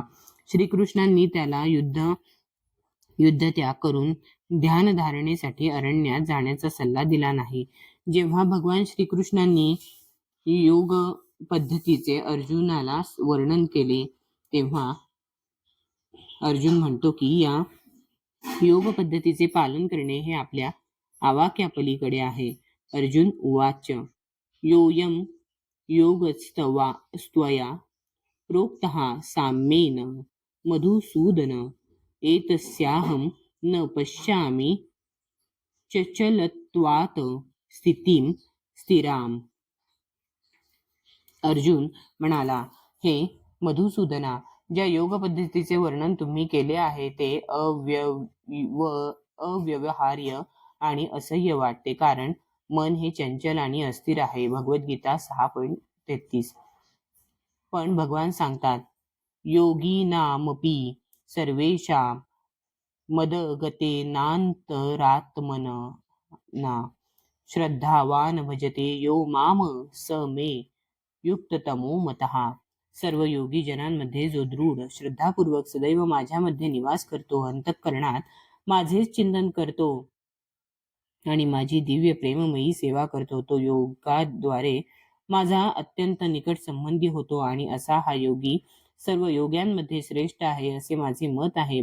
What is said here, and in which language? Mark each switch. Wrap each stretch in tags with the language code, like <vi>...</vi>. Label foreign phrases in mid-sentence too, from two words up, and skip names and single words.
<mr>श्रीकृष्णांनी त्याला युद्ध त्याग करून ध्यान धारणेसाठी अरण्यात जाण्याचा सल्ला दिला नाही. जेव्हा भगवान श्रीकृष्णांनी योग पद्धतीचे अर्जुनाला वर्णन केले तेव्हा अर्जुन म्हणतो की या योग पद्धतीचे पालन करणे हे आपल्या आवाक्यापलीकडे आहे.</mr> <sa>अर्जुन उवाच योऽयं योगस्त्वया प्रोक्तः साम्येन मधुसूदन एतस्याहं न पश्यामि चंचलत्वात् स्थितिं स्थिराम.</sa> <mr>अर्जुन म्हणाला, हे मधुसूदना, ज्या योग पद्धतीचे वर्णन तुम्ही केले आहे ते अव्यवहार्य आणि असह्य वाटते, कारण मन हे चंचल आणि अस्थिर आहे. भगवद्गीता 6.33. पण भगवान सांगतात,</mr> <sa>योगिनामपि सर्वेषां मदगतेनान्तरात्मना श्रद्धावान भजते यो माम स मे युक्ततमो मतः.</sa> <mr>सर्व योगी जनांमध्ये जो दृढ श्रद्धापूर्वक सदैव माझ्यामध्ये निवास करतो, अंतःकरणात माझेच चिंतन करतो आणि माझी दिव्य प्रेममयी सेवा करतो, तो योगाद्वारे माझा अत्यंत निकट संबंधी होतो आणि असा हा योगी सर्व योग्यांमध्ये श्रेष्ठ आहे असे माझे मत आहे.</mr>